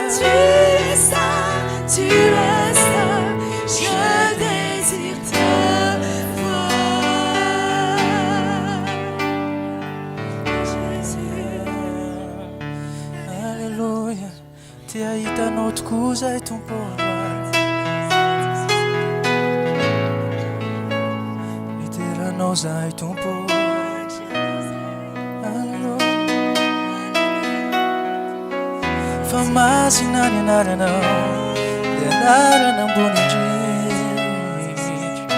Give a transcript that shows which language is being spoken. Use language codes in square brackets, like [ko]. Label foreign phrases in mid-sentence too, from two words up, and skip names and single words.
[fr] Tu es saint, tu es saint, je désire te voir. Jésus. [mg] Alléluia, ti aiutanao tokoa i Tompo. Iteranao zahay Tompo. Alléluia. Fa masina ny anaranao, dia anarana ambony indrindra.